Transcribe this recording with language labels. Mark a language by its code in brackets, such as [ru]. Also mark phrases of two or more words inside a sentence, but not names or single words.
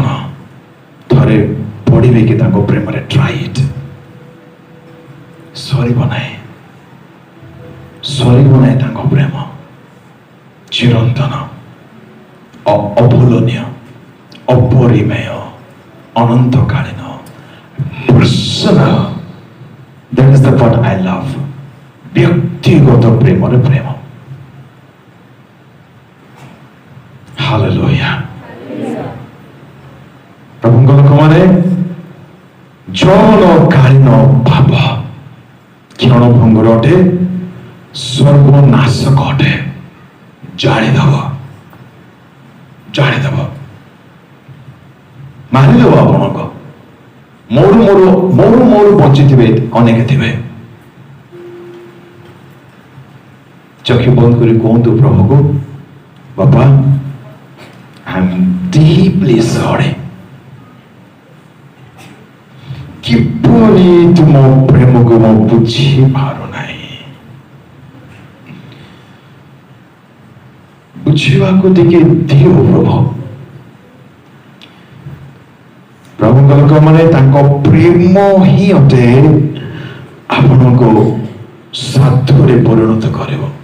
[or] ଥରେ ପଡ଼ିବେ କି ତାଙ୍କ ପ୍ରେମରେ ଟ୍ରାଇଟ୍ ସରିବ ନାହିଁ, ସରିବ ନାହିଁ। ତାଙ୍କ ପ୍ରେମ ଚିରନ୍ତନ, ଅଭୁଲନୀୟ, ଅପରିମେୟ, ଅନନ୍ତକାଳୀନ, [en] personal. That is the what I love. [or] ବ୍ୟକ୍ତିଗତ ପ୍ରେମରେ ପ୍ରେମ। ହାଲେଲୁୟା। ପ୍ରଭୁଙ୍କ ଲୋକମାନେ ଜଳକାଳୀନ ଭାବ କ୍ଷଣଭଙ୍ଗୁର ଅଟେ, ସର୍ବନାଶକ ଅଟେ। ଜାଳିଦବ, ଜାଳିଦବ, ମାରିଦବ ଆପଣଙ୍କ। ମୋର ବଞ୍ଚିଥିବେ ଅନେକ ଥିବେ। ଚକ୍ଷୁ ବନ୍ଦ କରି କୁହନ୍ତୁ ପ୍ରଭୁକୁ, ବାପା [en] I am deeply sorry। [or] କିପରି ତୁମ ପ୍ରେମକୁ ମୁଁ ବୁଝିପାରୁନାହିଁ। ବୁଝିବାକୁ ଟିକେ ଦିଅ ପ୍ରଭୁ। ପ୍ରଭୁଙ୍କ ଲୋକମାନେ ତାଙ୍କ ପ୍ରେମ ହିଁ ଅଟେ ଆପଣଙ୍କୁ ସାଧୁରେ ପରିଣତ କରିବ।